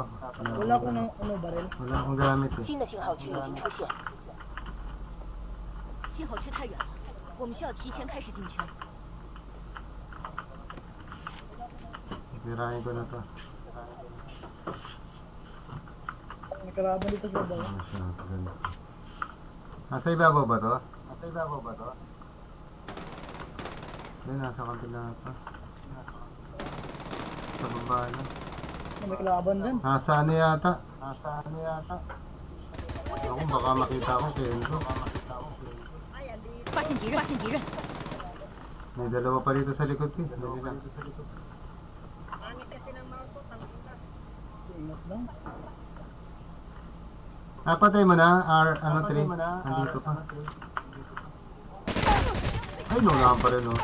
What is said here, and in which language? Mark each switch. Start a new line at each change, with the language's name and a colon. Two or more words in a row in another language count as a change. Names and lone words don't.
Filipino: Wala ko ng ano baril. Wala akong gamit eh.
Chinese: 新的信号区已经出现，信号区太远了，我们需要提前开始进圈。
Filipino: Tirahin ko na to. May kalaban dito sa baba. Ano siya? Ganun. Nasa ibabaw ba to? Hindi, nasa kabila pa. Sa baba na. May kalaban dun. Nasa ano yata? Ako, baka makita ko Kenzo.
Chinese: 发现敌人！
Filipino: May dalawa pa dito sa likod ko. Dali lang. Ingat lang. Napatay mo na, R, 3. Andito pa. Ay, nunahan pa rin, oh.